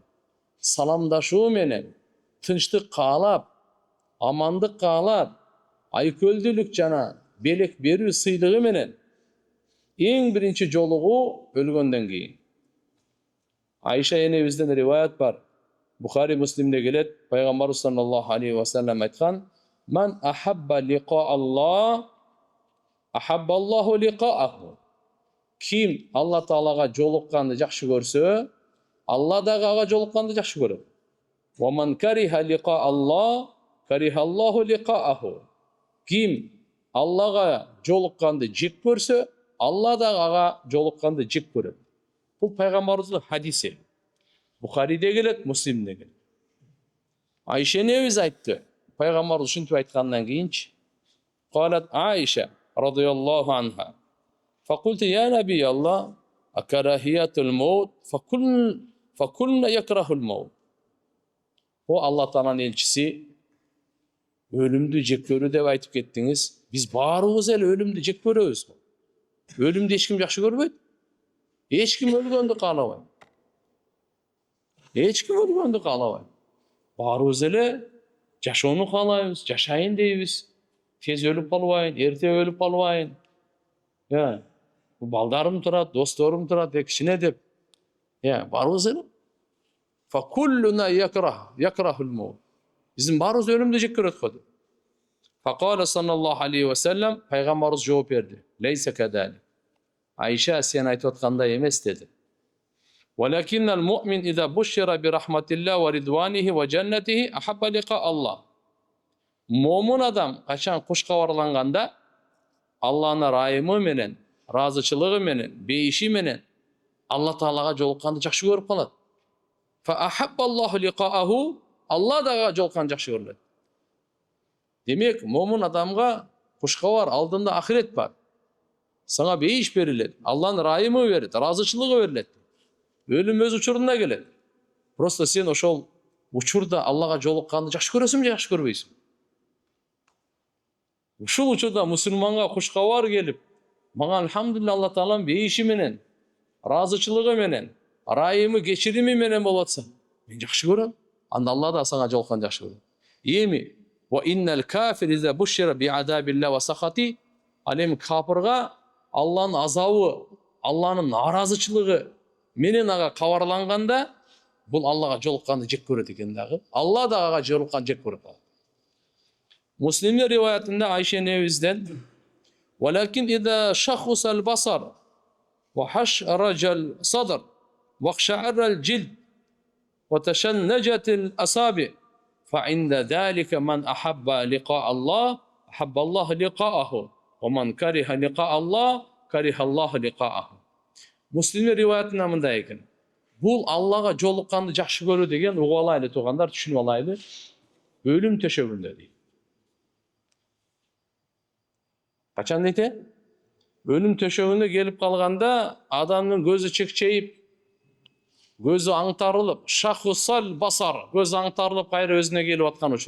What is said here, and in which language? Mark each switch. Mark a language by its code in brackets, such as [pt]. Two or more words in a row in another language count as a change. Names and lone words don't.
[ky] Salamdaşуу менен, тынчтык каалап, амандык каалап, айкөлдүүлүк жана белек берүү сыйлыгы менен эң биринчи жолугуу өлгөндөн кийин. Айша энебизден риваят бар. Бухари Муслимде келет, пайгамбар [ar] صلى الله عليه وسلم айткан: "من أحب لقاء الله أحب الله لقاءه." [ky] Ким Алла Таалага жолукканды жакшы көрсө, Алла дагы ага жолукканды жакшы көрөт. [ar] ومن كره لقاء الله كره الله لقاءه. [ky] Ким Аллага жолукканды жек көрсө, Алла дагы ага жолукканды жек көрөт. Бул пайгамбарыбыздын хадиси. Бухариде келет, Муслимде келет. Айша энебиз айтты. Пайгамбар ушинтип айткандан кийинчи, [ar] "قالت عائشة رضي الله عنها. فقلت يا نبي الله أكراهية الموت فكلنا نكره الموت." [ky] О Алла Тааланын элчиси, өлүмдү жек көрүү деп айтып кеттиңиз. Биз баарыбыз эле өлүмдү жек көрөбүз. Өлүмдү эч ким жакшы көрбөйт. Эч ким өлгөндү каалабайт. Эч ким өлгөндү каалабайт. Баарыбыз эле жашоону каалайбыз, жашайын дейбиз. Тез өлүп калбайын, эрте өлүп калбайын. Балдарым турат, досторум турат, кичине деп. Баарыбыз эле. [ar] فكلنا نكره الموت. [ky] Биздин баарыбыз өлүмдү жек көрөт го. [ar] فقال صلى الله عليه وسلم, [ky] пайгамбарыбыз жооп берди. [ar] ليس كذلك. [ky] Айша, сен айтып аткандай эмес деди. [ar] ولكن المؤمن إذا بشر برحمة الله ورضوانه وجنته أحب لقاء الله. [ky] Момун адам качан куш кабарланганда Алланын райымы менен, разычылыгы менен, бейиши менен Алла Таалага жолукканды жакшы көрүп калат. [ar] فأحب الله لقاءه, [ky] Алла дагы жолукканды жакшы көрөт. Демек, момун адамга кушкабар алдында ахирет бар. Саңа бейиш берилет, Алланын райымы берет, разычылыгы берилет. Өлүм өз учурунда келет. Просто сен ошол учурда Аллага жолукканды жакшы көрөсүңбү же жакшы көрбөйсүң? Ушул учурда мусулманга кушкабар келип, мага алхамдулилlah Алла Тааланын бейиши менен, разычылыгы менен, райымы, кечирими менен болуп атса, мен жакшы көрөм. Анда Алла да сага жолукканды жакшы көрөт. [ar] Эми وإن الكافر إذا بشر بعذاب الله وسخطه, [ky] ал эми капырга Алланын азабы, Алланын наразычылыгы менен ага кабарланганда, бул Аллага жолукканды жек көрөт экен дагы. Алла да ага жолукканды жек көрөт. Муслимдин риваятында Айша энебизден: [ar] "ولكن إذا شخص البصر وحشرج الصدر واقشعر الجلد وتشنجت الأصابع فعند ذلك من أحب لقاء الله أحب الله لقاءه ومن كره لقاء الله كره الله لقاءه, ва ман кариха лиқа Аллах, кариха Аллаху лиқааху." [ky] Муслимдин риваятында мындай экен. Бул Аллага жолукканды жакшы көрүү деген, угуп алайлы туугандар, түшүнүп алайлы. Өлүм төшөгүндө дейт. Качан дейт? Өлүм төшөгүндө келип калганда, адамдын көзү чекчейип, көзү аңтарылып, [ar] شخص البصر, [ky] көзү аңтарылып кайра өзүнө келип аткан учур.